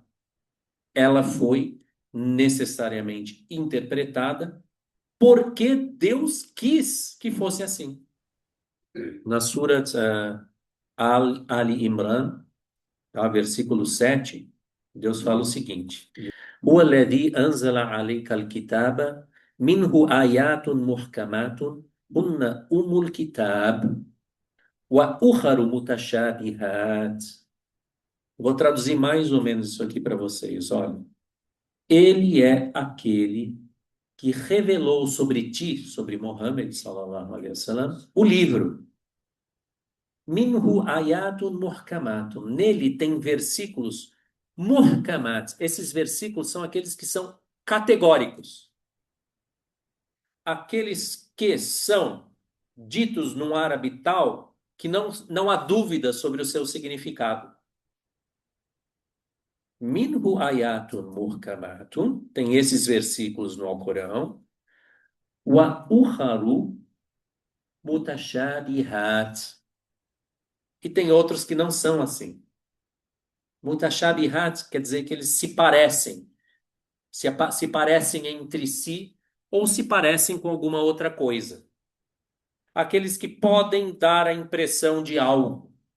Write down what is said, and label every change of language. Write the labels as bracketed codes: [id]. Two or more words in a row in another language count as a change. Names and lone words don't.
[pt] Ela foi necessariamente interpretada porque Deus quis que fosse assim. Na Surat Ali Imran, tá, versículo 7, Deus fala o seguinte: [ar] هو الذي أنزل عليك الكتاب منه آيات محكمات هن أم الكتاب وأخر متشابهات. [pt] Vou traduzir mais ou menos isso aqui para vocês. Olha, ele é aquele que revelou sobre ti, sobre Muhammad, [ar] صلى الله عليه وسلم, [pt] o livro. [ar] منه آيات محكمات. [pt] Nele tem versículos muhkamat. Esses versículos são aqueles que são categóricos. Aqueles que são ditos num árabe tal que não há dúvida sobre o seu significado. [ar] منه آيات محكمات. [pt] Tem esses versículos no Alcorão. [ar] وأخر متشابهات. [pt] E tem outros que não são assim. Mutashabihat quer dizer que eles se parecem. Se parecem entre si ou se parecem com alguma outra coisa. Aqueles que podem dar a impressão de algo.